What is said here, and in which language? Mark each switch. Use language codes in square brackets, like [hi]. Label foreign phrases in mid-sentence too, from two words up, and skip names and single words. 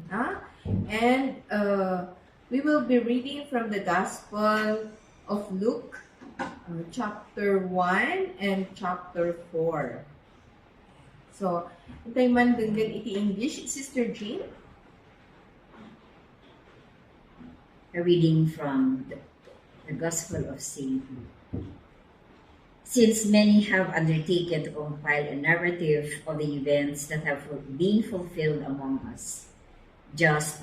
[en] And we will be reading from the Gospel of Luke, chapter 1 and chapter 4. So, [ilo] tayo man dunggan iti English, Sister Jean. [en] A reading from the Gospel of St. Luke. Since many have undertaken to compile a narrative of the events that have been fulfilled among us, just